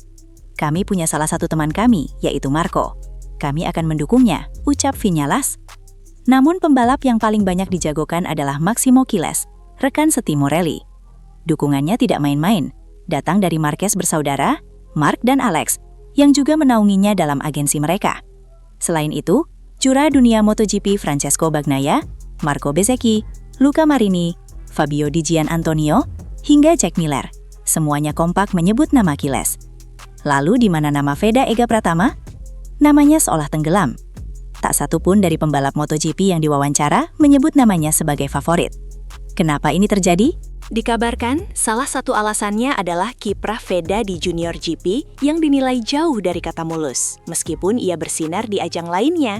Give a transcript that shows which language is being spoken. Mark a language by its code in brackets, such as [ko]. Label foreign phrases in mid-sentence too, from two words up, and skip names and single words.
[id] Kami punya salah satu teman kami, yaitu Marco. Kami akan mendukungnya, ucap Viñales. Namun pembalap yang paling banyak dijagokan adalah Maximo Quiles, rekan setim Morelli. Dukungannya tidak main-main, datang dari Marquez bersaudara, Mark dan Alex, yang juga menaunginya dalam agensi mereka. Selain itu, juara dunia MotoGP Francesco Bagnaia, Marco Bezzecchi, Luca Marini, Fabio Di Gianantonio, hingga Jack Miller, semuanya kompak menyebut nama Quiles. Lalu di mana nama Veda Ega Pratama? Namanya seolah tenggelam. Tak satu pun dari pembalap MotoGP yang diwawancara menyebut namanya sebagai favorit. Kenapa ini terjadi? Dikabarkan, salah satu alasannya adalah kiprah Veda di Junior GP yang dinilai jauh dari kata mulus, meskipun ia bersinar di ajang lainnya.